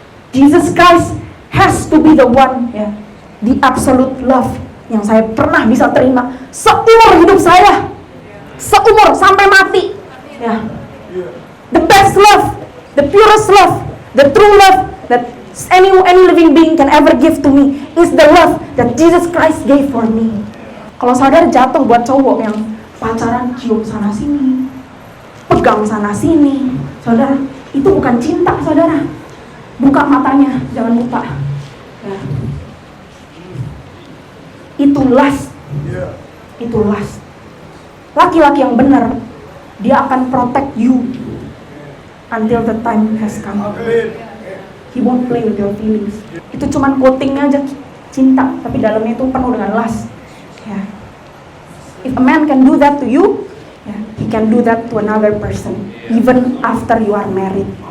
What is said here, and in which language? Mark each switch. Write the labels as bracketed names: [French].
[English] Jesus Christ has to be the one, ya. The absolute love [Indonesian] yang saya pernah bisa terima seumur hidup saya. Seumur sampai mati. Ya. [English] The best love, the purest love, the true love that any living being can ever give to me is the love that Jesus Christ gave for me. [Indonesian] Kalau saudara jatuh buat cowok yang pacaran cium sana sini, pegang sana sini, saudara, itu bukan cinta, saudara. Buka matanya, jangan buka. Ya. [English] Itu lust. Itu lust. [Indonesian] Laki-laki yang benar, dia akan [English] protect you until the time has come. He won't play with your feelings. [Indonesian] Itu cuman coatingnya aja cinta, tapi dalamnya itu penuh dengan lust. Ya. [English] If a man can do that to you, ya, he can do that to another person, even after you are married.